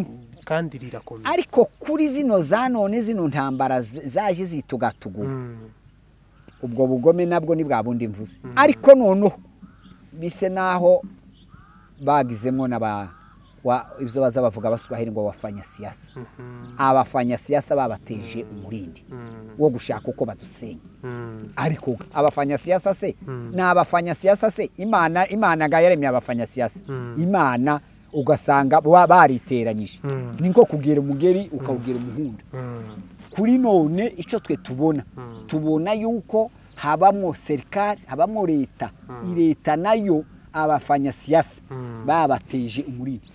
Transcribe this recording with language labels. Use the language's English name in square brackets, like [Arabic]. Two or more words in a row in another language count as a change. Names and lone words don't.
[Rundi] kandi rirakomeye. Ariko kuri zino zanone, zino ntambara zaje zitugatuguma, ubwo bugome nabwo ni bwa bundi mvuze. Ariko noneho bise naho bagizemo ibyo baza bavuga baswahili ngo [Swahili] wafanya siasa. [Rundi] Abafanya siasa babateje umurindi wo gushaka uko badusenya. Ariko abafanya siasa se n'abafanya siasa se Imana ga yaremye abafanya siasa. Imana ugasanga bariteranyije, ni nko kugira umugeri ukawugira umuhunda. Kuri none ico twe tubona yuko habamo serikali, habamo leta, leta nayo abafanya siasa babateje umurindi.